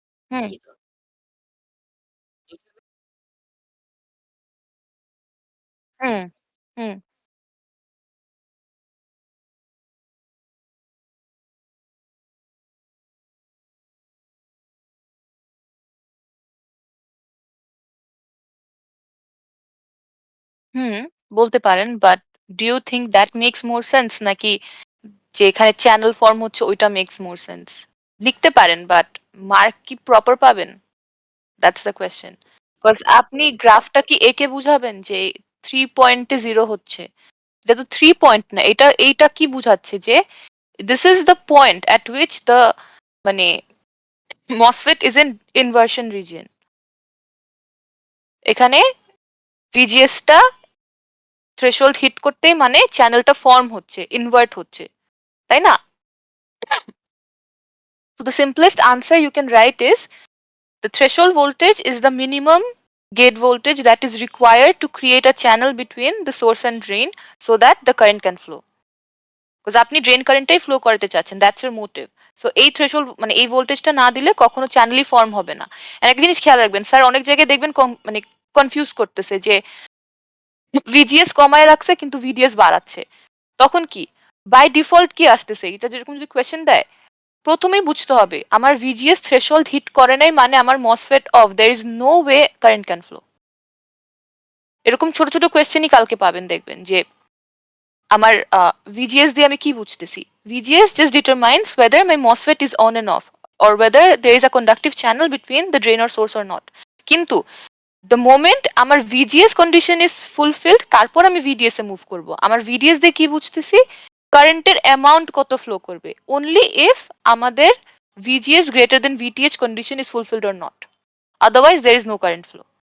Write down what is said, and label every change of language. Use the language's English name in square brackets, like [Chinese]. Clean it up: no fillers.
[Bangla] হুম হুম হুম হুম বলতে পারেন, [English] but do you think that makes more sense, [Bangla] নাকি যে এখানে চ্যানেল ফর্ম হচ্ছে ওইটা মেক্স মোর সেন্স? লিখতে পারেন, বাট মার্ক কি প্রপার পাবেন? [English] That's the question. [Bangla] বিকজ আপনি গ্রাফটা কি একে বুঝাবেন যে 3 পয়েন্টে 0 হচ্ছে? এটা তো 3 পয়েন্ট না, এইটা কি বুঝাচ্ছে যে [English] this is the point at which the মানে MOSFET is in inversion region. [Bangla] এখানে VGS টা থ্রেশহোল্ড হিট করতেই মানে চ্যানেলটা ফর্ম হচ্ছে, ইনভার্ট হচ্ছে, তাই না? [English] So the simplest answer you can write is the threshold voltage is the minimum gate voltage that is required to create a channel between the source and drain so that the current can flow. [Bangla] Because আপনি drain কারেন্টটাই flow করাতে চাচ্ছেন, that's এর motive. So এই threshold মানে এই ভোল্টেজটা না দিলে কখনো চ্যানেলই ফর্ম হবে না। আর একটা জিনিস খেয়াল রাখবেন, স্যার অনেক জায়গায় দেখবেন মানে কনফিউজ করতেছে যে ভিজিএস কমায় রাখছে কিন্তু ভিডিএস বাড়াচ্ছে। তখন কি বাই ডিফল্ট কি আসতেছে, এটা যেরকম যদি কোয়েশ্চেন দেয় প্রথমেই বুঝতে হবে আমার ভিজিএস থ্রেশহোল্ড হিট করে নাই মানে আমার MOSFET of, [English] There is no way current can flow. [Bangla] এরকম ছোট ছোট কোয়েশ্চেনই কালকে পাবেন, দেখবেন যে আমার VGS দিয়ে আমি কি বুঝতেছি। [English] VGS just determines whether my MOSFET is on and off or whether there is a conductive channel between the drain or source or not. [Bangla] কিন্তু the moment আমার VGS [English] condition is fulfilled [Bangla] তারপর আমি VDS এ move করব। আমার VDS দিয়ে কি বুঝতেছি, কারেন্টের অ্যামাউন্ট কত ফ্লো করবে, only if আমাদের VGS [English] greater than VTH condition is fulfilled or not. Otherwise there is no current flow.